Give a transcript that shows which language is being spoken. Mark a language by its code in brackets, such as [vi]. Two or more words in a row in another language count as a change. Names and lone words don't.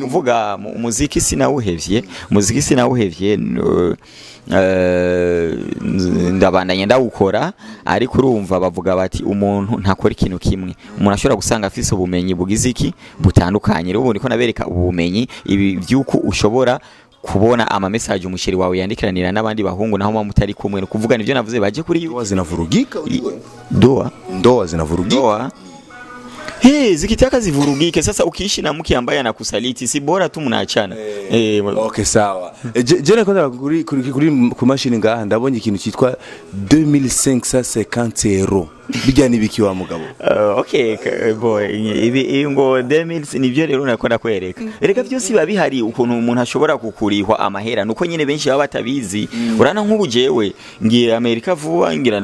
[rn] uvuga umuziki sinawuhevye ndabandanya ndawukora ariko urumva bavuga bati umuntu ntakora ikintu kimwe umuntu ashobora gusanga afise ubumenyi bugize iki butandukanye rero ubundi ko nabereka ubumenyi ibi byuko ushobora kubona ama message umusheri wawe yandikiranira n'abandi bahungu naho mutari kumwe kuvuga nivyo navuze baje kuri [sw] zinavurugika ndoa zinavurugika zikitaka zivurugike sasa ukiishi na mke ambaye anakusaliti si bora tu mnaachana [rn] okay sawa je kwanza kuri ku machine ngaha ndabonye ikintu cyitwa 2550 euro bijya nibiki wa mugabo [en] okay boy [rn] ibi ngo 2000 nivyo rero nakora kwereka ereka byose babihari ukuntu umuntu ashobora kukurihwa amahera nuko nyene benshi baba batabizi urana nk'ubu jewe ngiye Amerika vuba ngira